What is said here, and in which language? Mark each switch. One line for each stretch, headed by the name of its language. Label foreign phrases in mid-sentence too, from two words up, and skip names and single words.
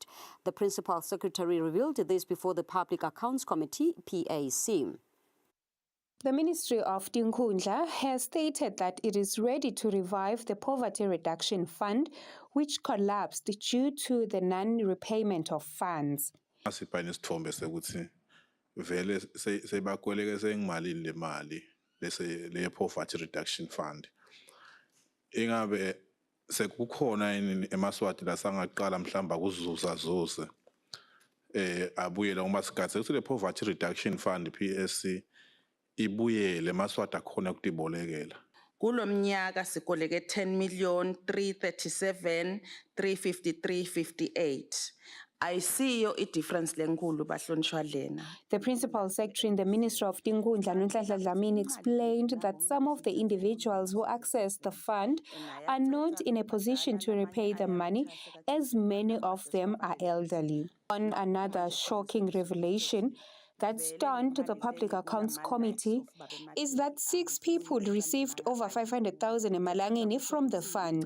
English: The Principal Secretary revealed this before the Public Accounts Committee, PAC. The Ministry of Tinkhundla has stated that it is ready to revive the Poverty Reduction Fund, which collapsed due to the non-repayment of funds.
Swati: Vele sebakwelekeze ngimalini le mali le Poverty Reduction Fund. Ingabe sekukhona eMaSwati la sangaqala mhlamba kuzuza zuze abuyela uMasigatse ukuthi le Poverty Reduction Fund PSC ibuyele eMaSwati akhona ukudibolekela. Kulo mnyaka sikoleke 10,337,353.58. Ayisiyo i-difference lenkulu bahlonishwa lena.
English: The Principal Secretary in the Ministry of Tinkhundla, Nonhlanhla Dlamini, explained that some of the individuals who accessed the fund are not in a position to repay the money, as many of them are elderly. On another shocking revelation that stunned the Public Accounts Committee is that 6 people received over 500,000 Malangeni from the fund.